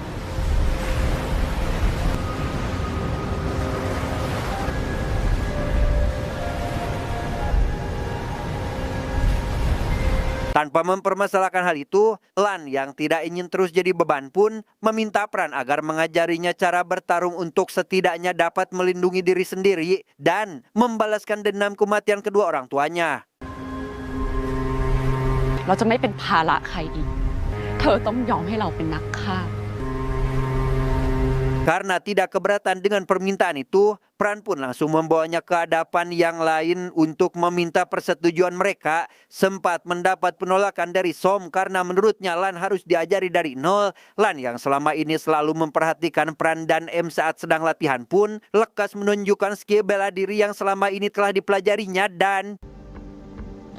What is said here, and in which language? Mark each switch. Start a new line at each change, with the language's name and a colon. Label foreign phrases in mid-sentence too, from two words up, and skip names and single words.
Indonesian: Tanpa mempermasalahkan hal itu, Lan yang tidak ingin terus jadi beban pun meminta Pran agar mengajarinya cara bertarung untuk setidaknya dapat melindungi diri sendiri dan membalaskan dendam kematian kedua orang tuanya.
Thai: เราจะไม่เป็นภาระใครอีก เธอต้องยอมให้เราเป็นนักฆ่า
Indonesian: Karena tidak keberatan dengan permintaan itu, Pran pun langsung membawanya ke hadapan yang lain untuk meminta persetujuan mereka. Sempat mendapat penolakan dari Som karena menurutnya Lan harus diajari dari nol. Lan yang selama ini selalu memperhatikan Pran dan M saat sedang latihan pun lekas menunjukkan skill bela diri yang selama ini telah dipelajarinya dan